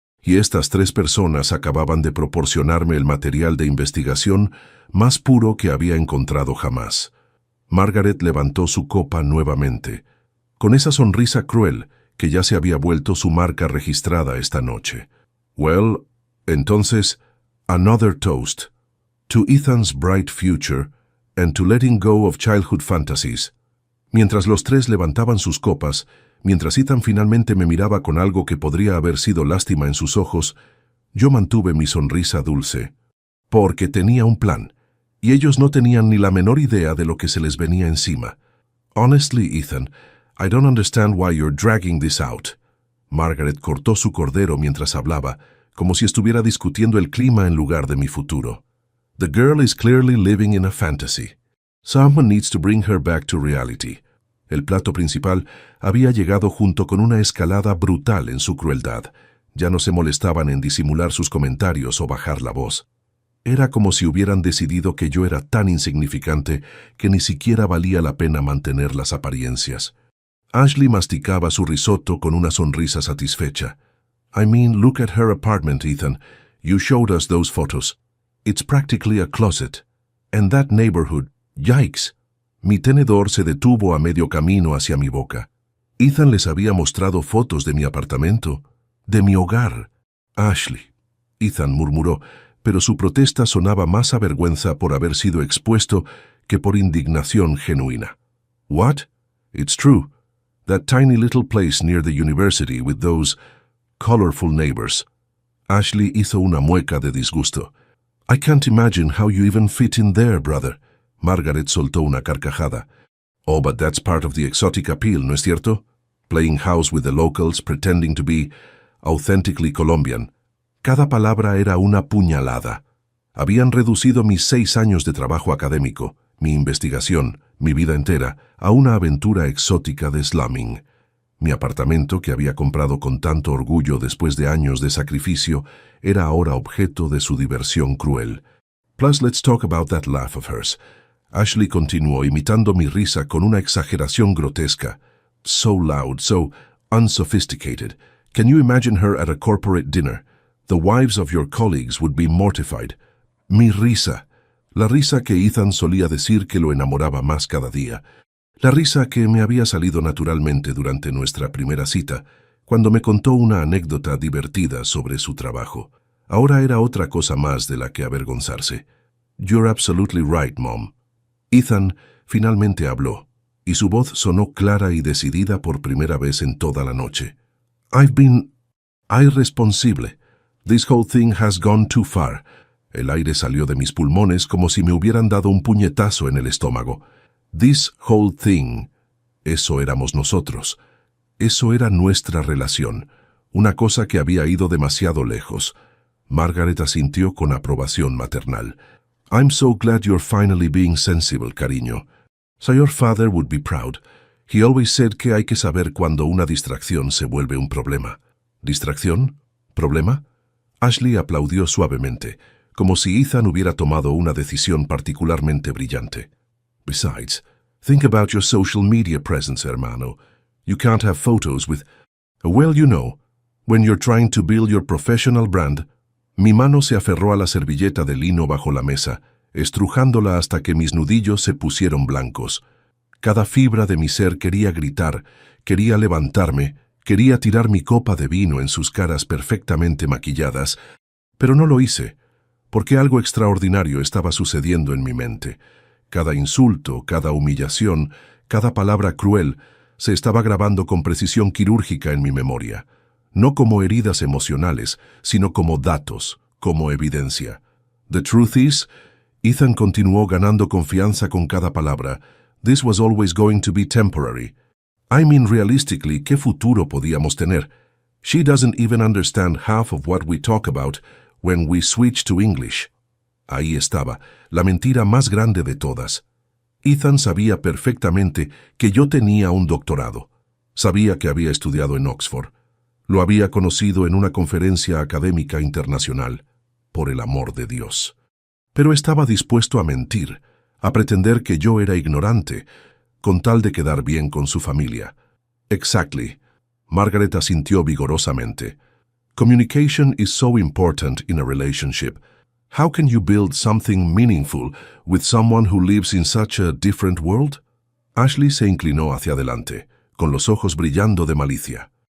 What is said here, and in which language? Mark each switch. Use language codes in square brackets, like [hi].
[es] y estas 3 personas acababan de proporcionarme el material de investigación más puro que había encontrado jamás. Margaret levantó su copa nuevamente, con esa sonrisa cruel que ya se había vuelto su marca registrada esta noche. [en] Well, [es] entonces, [en] another toast. To Ethan's bright future and to letting go of childhood fantasies. [es] Mientras los 3 levantaban sus copas, mientras Ethan finalmente me miraba con algo que podría haber sido lástima en sus ojos, yo mantuve mi sonrisa dulce. Porque tenía un plan, y ellos no tenían ni la menor idea de lo que se les venía encima. [en] Honestly, Ethan, I don't understand why you're dragging this out. [es] Margaret cortó su cordero mientras hablaba, como si estuviera discutiendo el clima en lugar de mi futuro. [en] The girl is clearly living in a fantasy. Someone needs to bring her back to reality. [es] El plato principal había llegado junto con una escalada brutal en su crueldad. Ya no se molestaban en disimular sus comentarios o bajar la voz. Era como si hubieran decidido que yo era tan insignificante que ni siquiera valía la pena mantener las apariencias. Ashley masticaba su risotto con una sonrisa satisfecha. [en] I mean, look at her apartment, Ethan. You showed us those photos. It's practically a closet. And that neighborhood, yikes. [es] Mi tenedor se detuvo a medio camino hacia mi boca. Ethan les había mostrado fotos de mi apartamento, de mi hogar. Ashley. Ethan murmuró, pero su protesta sonaba más a vergüenza por haber sido expuesto que por indignación genuina. [en] What? It's true. That tiny little place near the university with those colorful neighbors. [es] Ashley hizo una mueca de disgusto. [en] I can't imagine how you even fit in there, brother. [es] Margaret soltó una carcajada. [en] Oh, but that's part of the exotic appeal, [es] ¿no es cierto? [en] Playing house with the locals, pretending to be authentically Colombian. [es] Cada palabra era una puñalada. Habían reducido mis 6 años de trabajo académico, mi investigación, mi vida entera, a una aventura exótica de slumming. Mi apartamento, que había comprado con tanto orgullo después de años de sacrificio, era ahora objeto de su diversión cruel. [en] Plus, let's talk about that laugh of hers. [es] Ashley continuó imitando mi risa con una exageración grotesca. [en] So loud, so unsophisticated. Can you imagine her at a corporate dinner? The wives of your colleagues would be mortified. [es] Mi risa. La risa que Ethan solía decir que lo enamoraba más cada día. La risa que me había salido naturalmente durante nuestra primera cita, cuando me contó una anécdota divertida sobre su trabajo. Ahora era otra cosa más de la que avergonzarse. [en] You're absolutely right, Mom. [es] Ethan finalmente habló, y su voz sonó clara y decidida por primera vez en toda la noche. [en] I've been irresponsible. This whole thing has gone too far. [es] El aire salió de mis pulmones como si me hubieran dado un puñetazo en el estómago. [en] This whole thing. [es] Eso éramos nosotros. Eso era nuestra relación. Una cosa que había ido demasiado lejos. Margaret asintió con aprobación maternal. [en] I'm so glad you're finally being sensible, cariño. So your father would be proud. He always said [es] que hay que saber cuando una distracción se vuelve un problema. ¿Distracción? ¿Problema? Ashley aplaudió suavemente, como si Ethan hubiera tomado una decisión particularmente brillante. [en] Besides, think about your social media presence, hermano. You can't have photos with... Well, you know, when you're trying to build your professional brand... [es] Mi mano se aferró a la servilleta de lino bajo la mesa, estrujándola hasta que mis nudillos se pusieron blancos. Cada fibra de mi ser quería gritar, quería levantarme, quería tirar mi copa de vino en sus caras perfectamente maquilladas, pero no lo hice, porque algo extraordinario estaba sucediendo en mi mente. Cada insulto, cada humillación, cada palabra cruel se estaba grabando con precisión quirúrgica en mi memoria. No como heridas emocionales, sino como datos, como evidencia. [en] The truth is, [es] Ethan continuó ganando confianza con cada palabra. [en] This was always going to be temporary. I mean, realistically, [es] ¿qué futuro podíamos tener? [en] She doesn't even understand half of what we talk about when we switch to English. [es] Ahí estaba, la mentira más grande de todas. Ethan sabía perfectamente que yo tenía un doctorado. Sabía que había estudiado en Oxford. Lo había conocido en una conferencia académica internacional, por el amor de Dios. Pero estaba dispuesto a mentir, a pretender que yo era ignorante, con tal de quedar bien con su familia. [en] Exactly. [es] Margaret asintió vigorosamente. [en] Communication is so important in a relationship. How can you build something meaningful with someone who lives in such a different world? [es] Ashley se inclinó hacia adelante, con los ojos brillando de malicia.